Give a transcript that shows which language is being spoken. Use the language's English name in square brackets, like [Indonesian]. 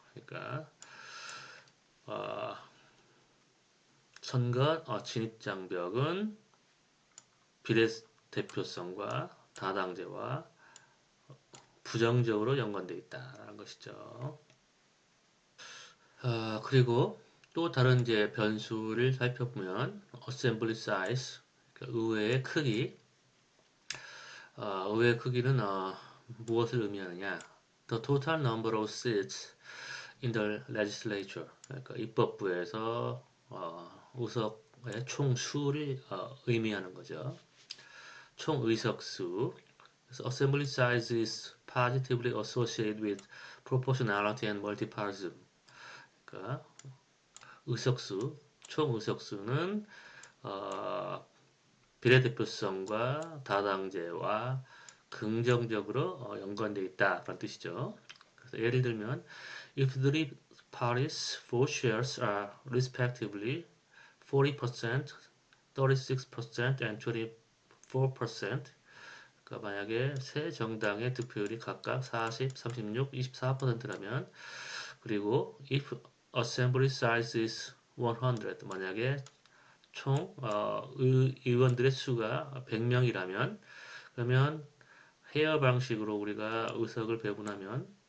[Korean] 그러니까 선거 진입장벽은 비례대표성과 다당제와 부정적으로 연관되어 있다는 것이죠. 그리고 또 다른 이제 변수를 살펴보면 assembly size, 그러니까 의회의 크기. 의회 크기는 무엇을 의미하느냐? [English] The total number of seats in the legislature, [Korean] 그러니까 입법부에서 의석의 총 수를 의미하는 거죠. 총 의석수. 그래서 [English] assembly size is positively associated with proportionality and multipartyism. [Korean] 그러니까 의석수, 총 의석수는 비례대표성과 다당제와 긍정적으로 연관되어 있다라는 뜻이죠. 그래서 예를 들면 [English] if three parties' vote shares are respectively 40%, 36% and 24%. [Korean] 그러니까 만약에 세 정당의 득표율이 각각 40, 36, 24%라면 그리고 [English] if assembly size is 100 [Korean] 만약에 총 의원들의 수가 100명이라면 그러면 헤어 방식으로 우리가 의석을 배분하면